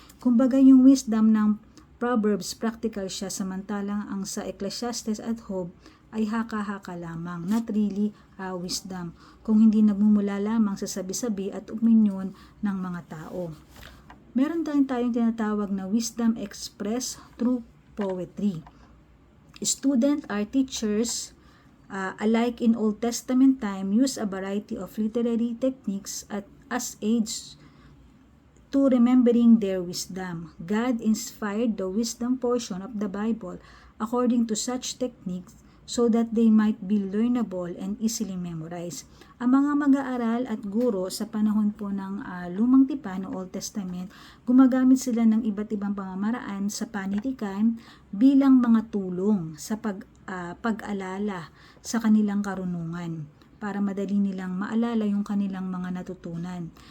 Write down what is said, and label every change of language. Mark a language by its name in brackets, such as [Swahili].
[Filipino] Kumbaga yung wisdom ng Proverbs, practical siya, samantalang ang sa Ecclesiastes at Job ay haka-haka lamang, [English] not really wisdom, [Filipino] kung hindi nagmumula lamang sa sabi-sabi at opinyon ng mga tao. Meron tayong tinatawag na wisdom expressed through poetry. [English] Students or teachers alike in Old Testament time use a variety of literary techniques as aids to remembering their wisdom. God inspired the wisdom portion of the Bible according to such techniques so that they might be learnable and easily memorized. [Filipino] Ang mga mag-aaral at guro sa panahon po ng Lumang Tipan o Old Testament, gumagamit sila ng iba't ibang pamamaraan sa panitikan bilang mga tulong sa pag-alala sa kanilang karunungan para madali nilang maalala yung kanilang mga natutunan.